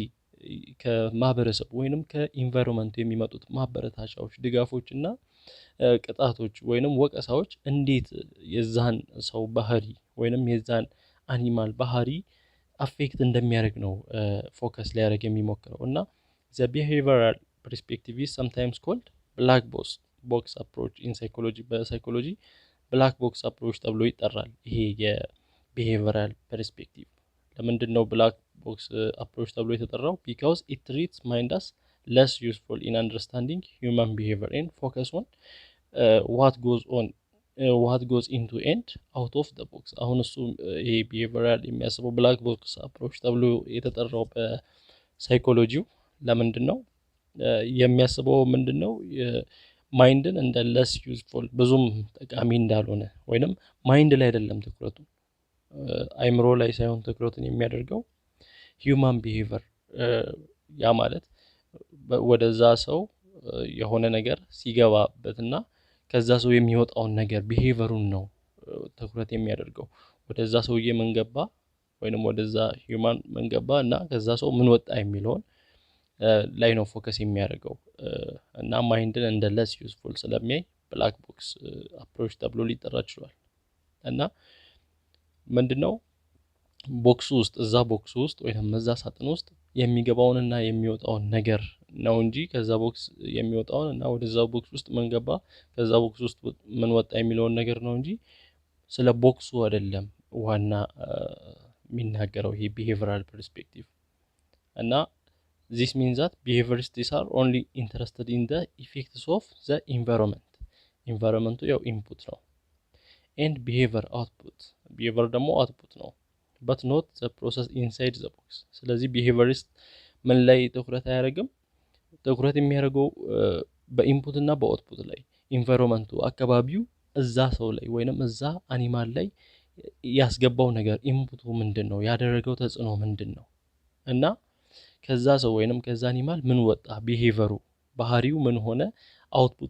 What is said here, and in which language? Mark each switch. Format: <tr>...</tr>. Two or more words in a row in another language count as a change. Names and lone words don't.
<am>ከማህበረሰብ ወይንም ከኢንቫይሮንመንት የሚመጡት ማበረታቻዎች ድጋፎችና ቅጣቶች ወይንም ወቀሳዎች እንዴት የዛን ሰው ባህሪ ወይንም የዛን አኒማል ባህሪ አፌክት እንደሚያደርግ ነው ፎከስ ሊያደርግ የሚሞክረው እና</am> <en>the behavioral perspective is sometimes called black box approach in psychology በሳይኮሎጂ black box approach</en> <am>ተብሎ ይጠራል ይሄ</am> <en>የbehavioral perspective</en> <am>ለምንድን ነው</am> <en>black box approach</en> <am>ተብሎ የተጠራው</am> <en>because it treats mind as less useful in understanding human behavior and focus on what goes into and out of the box</en> <am>አሁን እሱ ይሄ behavioral የሚያስበው</am> <en>black box approach</en> <am>ተብሎ የተጠራው በሳይኮሎጂው ለምንድን ነው የሚያስበው ምንድነው ማይንድን እንደ</am> <en>less useful</en> <am>ብዙም ጠቃሚ እንዳልሆነ ወይንም ማይንድ ላይ አይደለም ትኩረቱ አይምሮ ላይ ሳይሆን ትኩረቱን የሚያደርገው</am> <en>human behavior</en> <am>ያ ማለት ወደዛ ሰው የሆነ ነገር ሲገባበትና ከዛ ሰው የሚወጣውን ነገር behaviorን ነው ትኩረት የሚያደርገው ወደዛ ሰውዬ ምን ገባ ወይንም ወደዛ human ምን ገባ እና ከዛ ሰው ምን ወጣ የሚለውን ላይ ነው ፎከስ የሚያደርገው እና ማይንድን እንደ</am> <en>less useful</en> <am>ስለሚያይ</am> <en>black box approach</en> <am>ተብሎ ሊጠራ ይችላል እና ምንድነው ቦክስ ውስጥ እዛ ቦክስ ውስጥ ወይንም እዛ ሳጥን ውስጥ የሚገባውንና የሚወጣውን ነገር ነው እንጂ ከዛ ቦክስ የሚወጣውን እና ወደዛው ቦክስ ውስጥ ምን ገባ ከዛ ቦክስ ውስጥ ምን ወጣ የሚለውን ነገር ነው እንጂ ስለ ቦክሱ አይደለም ዋና የሚናገረው ይሄ</am> <en>behavioral perspective እና this means that behaviorists are only interested in the effects of the environment ያው input ነው and behavior ደግሞ output ነው but not the process inside the</en> <am>box ስለዚህ behaviorist ምን ላይ ትኩረት አያደርግም ትኩረት የሚያደርገው በኢንፑት እና በአውትፑት ላይ ኢንቫይሮንመንቱ አካባቢው እዛ ሰው ላይ ወይንም እዛ አኒማል ላይ ያስገባው ነገር ኢንፑቱ ምንድነው ያደረገው ተጽዕኖ ምንድነው እና ከዛ ሰው ወይንም ከዛ አኒማል ምን ወጣ ቢሄቨሩ ባህሪው ምን ሆነ አውትፑቱ</am>